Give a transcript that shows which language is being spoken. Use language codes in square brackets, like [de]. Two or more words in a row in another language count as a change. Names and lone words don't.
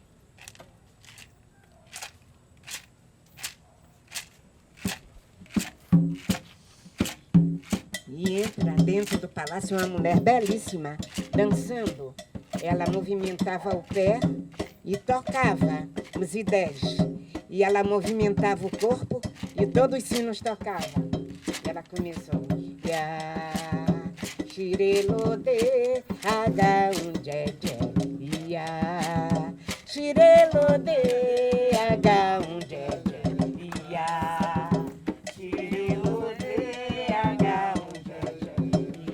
[pt] E entra dentro do palácio uma mulher belíssima, dançando. Ela movimentava o pé e tocava os idés. E ela movimentava o corpo e todos os sinos tocavam. E ela começou. [yo] Ya, shirelode, aga unjeje. Ya, shirelode, aga unjeje. Ya, shirelode, aga unjeje.